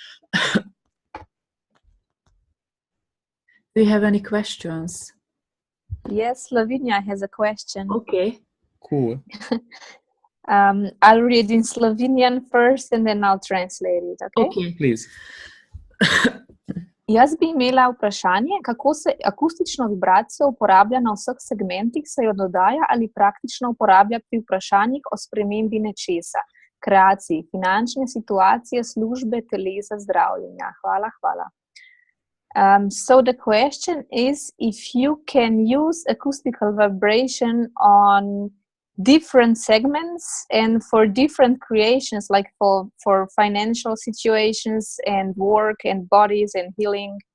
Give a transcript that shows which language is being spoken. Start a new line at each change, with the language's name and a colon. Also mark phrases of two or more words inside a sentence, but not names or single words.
English: Do you have any questions? Yes, Lavinia has a question. Okay. Cool. I'll read in Slovenian first and then I'll translate it, okay? Okay, please.
Slovenian: Jaz bi imela vprašanje, kako se akustično vibracijo uporablja na vseh segmentih, se jo dodaja ali praktično uporablja pri vprašanjih o spremembi nečesa, kreaciji, finančne situacije, službe, telesa, zdravljenja. Hvala, hvala.
English: So the question is if you can use acoustical vibration on different segments and for different creations, like for financial situations and work and bodies and healing.